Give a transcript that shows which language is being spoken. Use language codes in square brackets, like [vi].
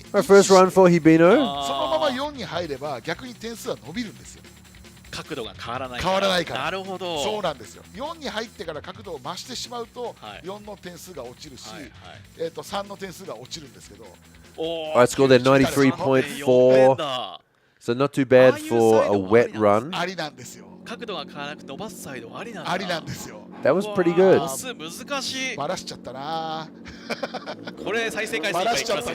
[en] Our first run for Hibino. [ja] そのまま4に入れば逆に点数は伸びるんですよ。角度が変わらない変わらないから。なるほど。そうなんですよ。 4に入ってから角度を増してしまうと4の点数が落ちるし、3の点数が落ちるんですけど。 [en] Alright, score there 93.4. So not too bad for a wet run. [ja] ありなんですよ。角度が変わらなく伸ばすサイドありなんだ。ありなんですよ。 [en] That was pretty good. [ja] 難しい。バラしちゃったな。これ再生回数いっぱいいきますよ。